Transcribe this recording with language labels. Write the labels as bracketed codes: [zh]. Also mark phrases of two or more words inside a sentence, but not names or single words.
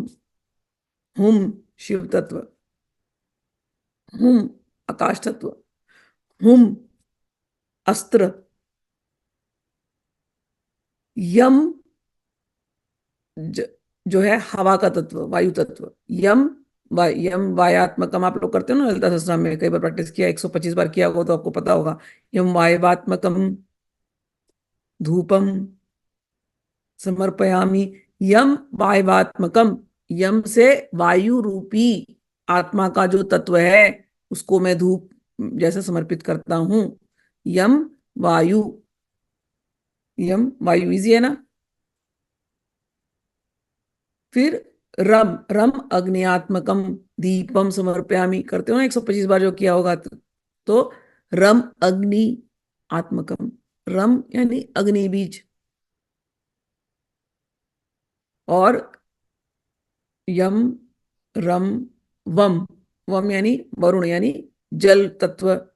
[sa] हुम शिव तत्व, हुम आकाश तत्व, हुम अस्त्र, यम ज, [hi] जो है हवा का तत्व, वायु तत्व। [sa] यम यम वायात्मकम, [hi] आप लोग करते हो ना ललिता सहस्त्रनाम में, कई बार प्रैक्टिस किया, 125 बार किया होगा तो आपको पता होगा। [sa] यम वायवात्मकम धूपम समर्पयामी। यम वायवात्मकम, [hi] यम से वायु रूपी आत्मा का जो तत्व है, उसको मैं धूप जैसे समर्पित करता हूं। यम वायु, यम वायु इजी है ना। फिर रम, [sa] रम अग्नियात्मकम दीपम समर्पयामी, [hi] करते हो ना 125 बार जो किया होगा तो [sa] रम अग्नि आत्मकम, [hi] रम यानी अग्नि बीज, और यम, रम, वम, वम यानी वरुण यानी जल तत्व।